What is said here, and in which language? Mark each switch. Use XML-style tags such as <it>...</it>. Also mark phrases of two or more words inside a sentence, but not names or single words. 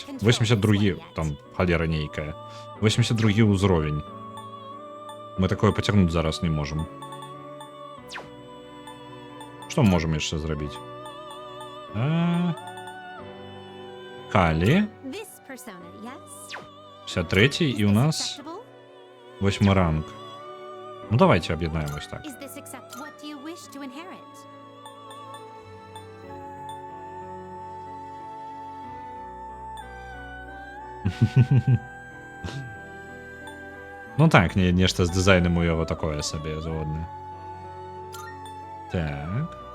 <be>82, там, халера нейкая. 82 ўзровень. Мы такое пацягнуць зараз не можам. Што мы можам яшчэ зрабіць? Калі. 53 і у нас 8 ранг.</be> <uk>Ну давайте об'єднаємо ось так. Ну так, нешта з дизайном у його такое собі згодне. Так.</uk>